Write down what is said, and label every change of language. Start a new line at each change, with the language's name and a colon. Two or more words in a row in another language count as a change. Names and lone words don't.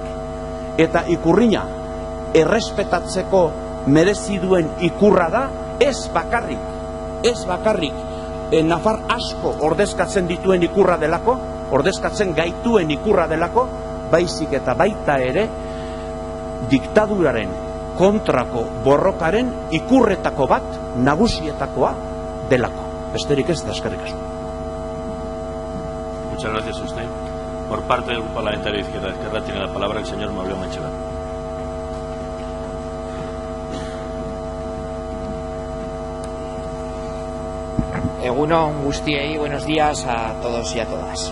Basque: Eta ikurrina errespetatzeko merezi duen ikurra da ez bakarrik nafar asko ordezkatzen dituen ikurra delako, ordezkatzen gaituen ikurra delako, baizik eta baita ere diktaduraren kontrako borrokaren ikurretako bat nagusietakoa delako. Besterik ez da, eskerrik asko.
Spanish: Muchas gracias a usted. Por parte del Grupo Parlamentario de Izquierda Esquerra tiene la palabra el señor Mauleón Echeverría.
Basque: Egunon guztiei,
Spanish: buenos días a todos y a todas.